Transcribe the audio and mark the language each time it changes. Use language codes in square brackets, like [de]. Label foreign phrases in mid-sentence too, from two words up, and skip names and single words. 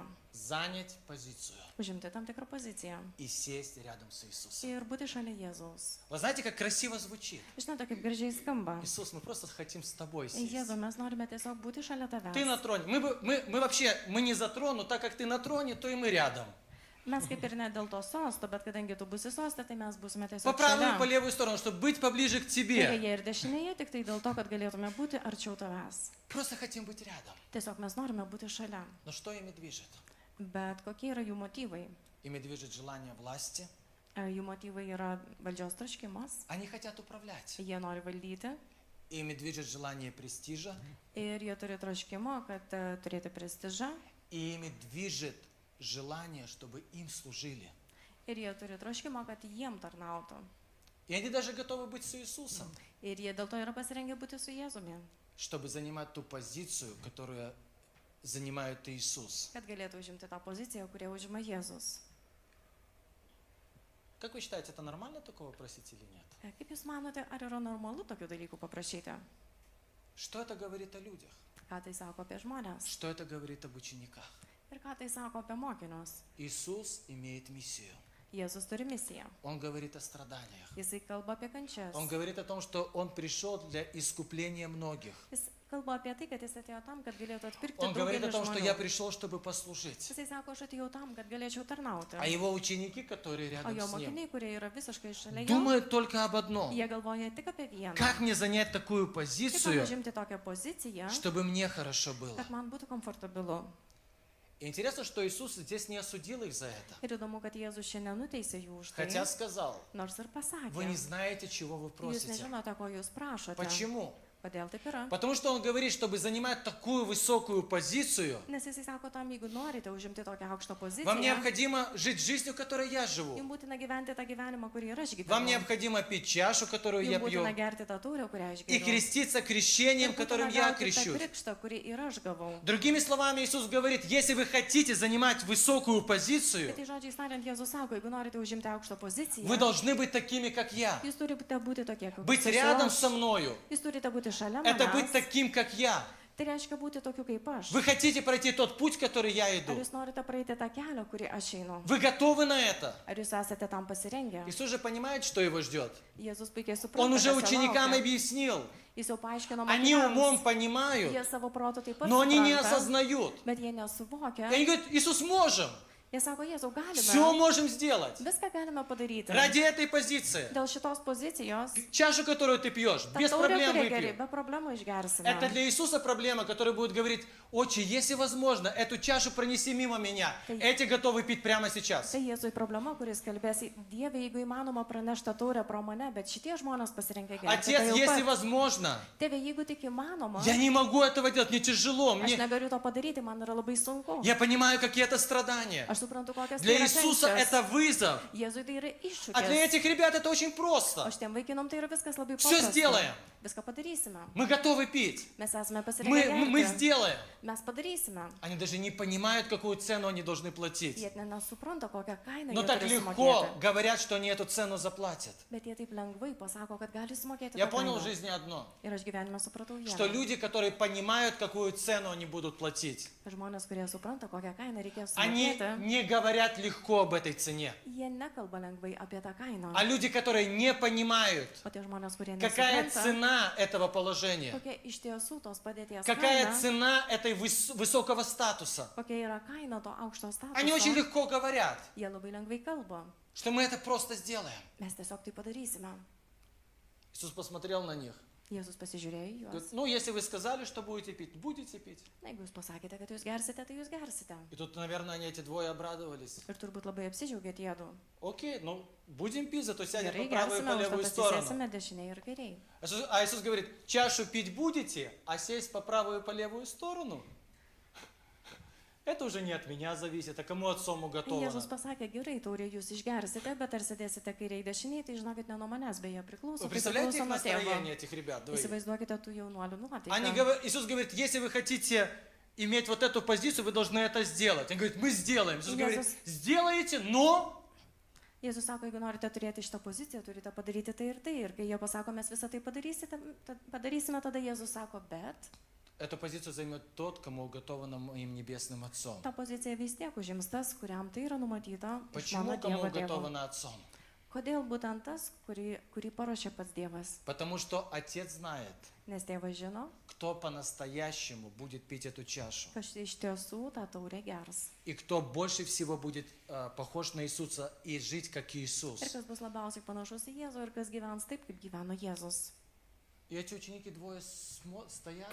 [ru] – занять позицию [lt] Užimti tam tikrą poziciją [ru] и сесть рядом с Иисусом. [lt] ir būti šalia Jėzaus. [ru] Вы знаете, как красиво звучит? [lt] Žinote, kaip gražiai skamba. [ru] Иисус, мы просто хотим с тобой сесть. [lt] Jėzau, mes norime tiesiog būti šalia [ru] Ты на [lt] tavęs. [ru] троне. Мы вообще, мы не за трон, но так как ты на троне, то и мы рядом. [lt] Mes kaip ir ne dėl to sosto, bet kadangi tu būsi soste, tai mes būsime [ru] По [lt] tiesiog [ru] правую и по [lt] šalia. [ru] левую сторону, чтобы быть поближе к тебе. [lt] Kairėje ir dešinėje, tik tai dėl to, kad galėtume būti arčiau tavęs. [ru] Просто хотим быть рядом. [lt] Tiesiog mes norime būti šalia. [ru] Но что ими движет? [lt] Bet kokie yra jų motyvai? [ru] Ими движет желание власти. [lt] Jų motyvai yra valdžios troškimas, [ru] Они хотят управлять. [lt] jie nori valdyti [ru] Ими движет желание престижа. [lt] ir jie turi troškimo, kad turėti prestižą [ru] И ими движет желание, чтобы им служили. [lt] ir jie turi troškimo, kad jiem tarnautų. [ru] И они даже готовы быть с Иисусом, [lt] Ir jie dėl to yra pasirengę būti su Jėzumi, [ru] чтобы занимать ту позицию, которую занимает Иисус. [lt] kad galėtų užimti tą poziciją, kurią užima Jėzus. [ru] Как вы считаете, это нормально такого просить или нет? [lt] Kaip Jūs manote, ar yra normalu tokių dalykų paprašyti? [ru] Что это говорит о людях? [lt] Ką tai sako apie žmonės? [ru] Что это говорит об учениках? [lt] Ir ką tai sako apie mokinius? [ru] Иисус имеет миссию. [lt] Jėzus turi misiją. [ru] Он говорит о страданиях. [lt] Jisai kalba apie kančias. [ru] Он говорит о том, что Он пришел для искупления многих. [lt] Jis kalba apie tai, kad jis atėjo tam, kad galėtų atpirkti [ru] Он говорит о [lt] daugelį [ru] том, что я [lt] žmonių. [ru] пришел, чтобы послужить. [lt] Jisai sako, aš atėjau tam, kad galėčiau tarnauti. [ru] А его ученики, которые [lt] O [ru] рядом [lt] jo [ru] с Ним, [lt] mokiniai, kurie yra visiškai šalia jo, [ru] думают только об одном. [lt] jie galvoja tik apie vieną. [ru] Как мне занять такую [lt] Kaip man [ru] позицию, [lt] užimti tokią poziciją, [ru] чтобы мне хорошо было? [lt] kad man būtų komfortabilu. [ru] И интересно, что Иисус здесь не осудил их за это. [lt] Ir įdomu, kad Jėzus šiandien nuteisė jų už tai, [ru] Хотя сказал, [lt] nors ir [ru] вы не [lt] pasakė, [ru] знаете, чего вы [lt] jūs [ru] просите. [lt] nežinote, ko jūs prašote. [ru] Почему? [lt] Kodėl taip yra? [ru] Потому что Он говорит, чтобы занимать такую высокую позицию, [lt] Nes jisai sako tam, jeigu norite užimti tokią aukštą [ru] вам [lt] poziciją, [ru] необходимо жить жизнью, которой я живу. [lt] jums būtina gyventi tą gyvenimą, kurį ir aš [ru] Вам [lt] gyvenu. [ru] необходимо пить чашу, которую я [lt] Jums [ru] пью, [lt] būtina gerti tą taurę, kurią aš [ru] и [lt] geriu. [ru] креститься крещением, [lt] Ir [ru] которым [lt] būtina [ru] я [lt] gauti tą [ru] крещусь. [lt] krikštą, kurį ir aš gavau. [ru] Другими словами, Иисус говорит, если вы хотите занимать высокую позицию, [lt] Tai žodžiai tariant, Jėzus sako, jeigu norite užimti aukštą poziciją, [ru] вы должны быть такими, как я. [lt] jūs turite būti tokie, kaip [ru] Быть [lt] esu [ru] рядом [lt] aš. [ru] со мною. [lt] Jūs turite būti šalia [ru] Это быть [lt] manęs. [ru] таким, как я. [lt] Tai reiškia būti tokiu kaip aš. [ru] Вы хотите пройти тот путь, который я [lt] Ar [ru] иду. [lt] jūs norite praeiti tą kelią, kurį aš einu? [ru] Вы готовы на это? [lt] Ar jūs esate tam pasirengę? [ru] Иисус же понимает, что его ждет. [lt] Jėzus puikiai [ru] Он [lt] supranta, [ru] уже [lt] kas jo [ru] ученикам [lt] laukia. [ru] объяснил. [lt] Jis jau paaiškino [ru] Они умом [lt] mokiniams. [ru] понимают, [lt] Jie savo proto taip pat [ru] но они не [lt] supranta, [ru] осознают. [lt] bet jie [ru] И [lt] nesuvokia. [ru] они говорят, Иисус, можем. [lt] Jie sako, Jėzau, [ru] Все [lt] galime. [ru] можем сделать. [lt] Viską galime padaryti. [ru] Ради этой позиции. [lt] Dėl šitos pozicijos, [ru] Чашу, которую ты пьешь, [lt] tą [ru] без [lt] taurę, [ru] проблем [lt] kurią geri, [ru] выпью. [lt] be problemų išgersime. [ru] Это для Иисуса проблема, которая будет говорить, отче, если возможно, эту чашу пронеси мимо меня. Эти готовы пить прямо сейчас. [lt] Tai Jėzui problema, kuris kalbės, Dieve, jeigu įmanoma pranešti tą taurę pro mane, bet šitie žmonės pasirenka gerti. [ru] Отец, [lt] tai jau [ru] если [lt] pat. [ru] возможно, [lt] Tėve, jeigu tik įmanoma, [ru] я не могу этого делать, мне тяжело, [lt] aš [ru] мне... [lt] negaliu to padaryti, man yra labai sunku. [ru] Я понимаю, какие это страдания. [lt] Aš suprantu, kokias tai [ru] Для [lt] yra [ru] Иисуса [lt] kančios. [ru] это вызов. [lt] Jėzui tai yra [ru] А для [lt] iššūkis. [ru] этих ребят это очень [lt] O [ru] просто. [lt] šitiem vaikinom tai yra viskas labai [ru] Всё [lt] paprasta. [ru] сделаем. [lt] Viską padarysime. [ru] Мы готовы пить. [lt] Mes esame [ru] Мы [lt] pasirengę. [ru] сделаем. [lt] Mes padarysime. [ru] Они даже не понимают, какую цену они должны платить. [lt] Jie net nesupranta, kokią kainą [ru] Но [lt] jie [ru] так [lt] turi [ru] легко [lt] sumokėti. [ru] говорят, что они эту цену заплатят. [lt] Bet jie taip lengvai pasako, kad gali sumokėti. [ru] Я [lt] tą [ru] понял в [lt] kainą. [ru] жизни одно. [lt] Ir aš gyvenime supratau [ru] Что [lt] vieną. [ru] люди, которые понимают, какую цену они будут платить, [lt] Žmonės, kurie supranta, kokią kainą reikės [ru] они [lt] sumokėti, [ru] не говорят легко об этой цене. [lt] jie nekalba lengvai apie tą kainą. [ru] А люди, которые не понимают, [lt] O tie žmonės, kurie [ru] какая [lt] nesupranta, [ru] цена этого положения, [lt] kokia iš tiesų tos padėties [ru] какая [lt] kaina, [ru] цена этой высокого статуса, [lt] kokia yra kaina to aukšto [ru] они очень [lt] statuso, [ru] легко говорят, [lt] jie labai lengvai kalba. [ru] что мы это просто сделаем. [lt] Mes tiesiog tai padarysime. [ru] Иисус посмотрел на них. [lt] Jėzus pasižiūrėjo į [ru] Говорит, [lt] juos. [ru] ну, если вы сказали, что будете пить, будете пить. [lt] Na, jeigu jūs pasakėte, kad jūs gersite, tai jūs gersite. [ru] И тут, наверное, они эти двое обрадовались. [lt] Ir turbūt labai apsidžiaugė tiedu. [ru] Окей, ну, будем пить, зато сядем [lt] Gerai, [ru] по правую и [lt] gersime, [ru] по левую [lt] užtat [ru] сторону. [lt] atsisėsime dešiniai ir kairiai. [ru] А Иисус говорит, чашу пить будете, а сесть по правую и по левую сторону? Это уже не от меня зависит, а кому отцом [lt] Jėzus [ru] уготовано. [lt] pasakė, gerai, taurė jūs išgersite, bet ar sėdėsite kairiai dešiniai, tai žinokit, ne nuo manęs beje priklauso. [ru] Вы [lt] Tai [ru] представляете [lt] priklauso [ru] их [lt] nuo tėvo. [ru] настроение, этих ребят? двоих? [lt] Įsivaizduokite tų jaunuolių [ru] Они [lt] nuotaiką. [ru] Иисус говорит, если вы хотите иметь вот эту позицию, вы должны это сделать. Он говорит, мы сделаем. Иисус говорит, сделаете, но... [lt] Jėzus sako, jeigu norite turėti šitą poziciją, turite padaryti tai ir tai. Ir kai jie pasako, mes visą tai padarysime, tada Jėzus sako, bet [ru] Эту позицию займет тот, кому уготовано моим небесным Отцом. [lt] tą poziciją vis tiek užims tas, kuriam tai yra numatyta iš [ru] Почему [lt] mano [ru] кому [lt] Dievo tėvo. [ru] уготовано Отцом? [lt] Kodėl būtent tas, kurį paruošė pats Dievas? [ru] Потому что Отец знает, [lt] Nes tėvas žino, [ru] кто по-настоящему будет пить эту чашу. [lt] kas iš tiesų tą taurę gers. [ru] И кто больше всего будет похож на Иисуса и жить как Иисус. [lt] Ir kas bus labiausiai panašus į Jėzų ir kas gyvens taip, kaip gyveno Jėzus. [ru] И эти ученики двое стоят,